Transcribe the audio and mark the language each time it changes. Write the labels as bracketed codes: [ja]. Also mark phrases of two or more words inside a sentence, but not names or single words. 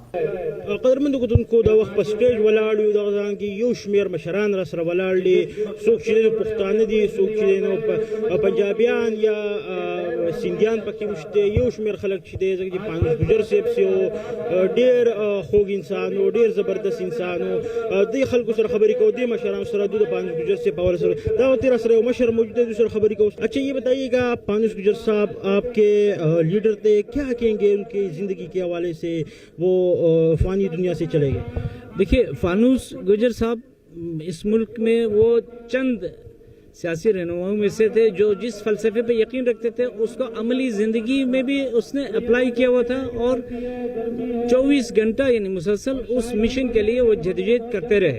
[ps] قدرمند کتونکو دا وخت په سټیج ولاړ یو دغه ځان کې یو شمېر مشران را سره ولاړ دي څوک چې نو پښتانه دي څوک چې نو پنجابیان یا سیندیان پکې مشته یو شمېر خلک چې دی ځکه چې پانوس ګجر صاحب سیو ډېر خوږ انسان او ډېر زبردست انسان او دې خلکو سره خبرې کوو دې مشران سره د پانوس ګجر صاحب په حوالے سره دا تیرا سره یو مشر موجود ہے سره خبرې کوو. [ur] اچھا یہ بتائیے گا پانوس ګجر صاحب آپ کے لیڈر تھے کیا کہیں گے ان کی زندگی کے حوالے سے وہ دنیا سے چلے گئے. دیکھیے فانوس گجر صاحب اس ملک میں وہ چند سیاسی رہنماؤں میں سے تھے جو جس فلسفے پہ یقین رکھتے تھے اس کو عملی زندگی میں بھی اس نے اپلائی کیا ہوا تھا اور 24 گھنٹہ یعنی مسلسل اس مشن کے لیے وہ جدوجہد کرتے رہے.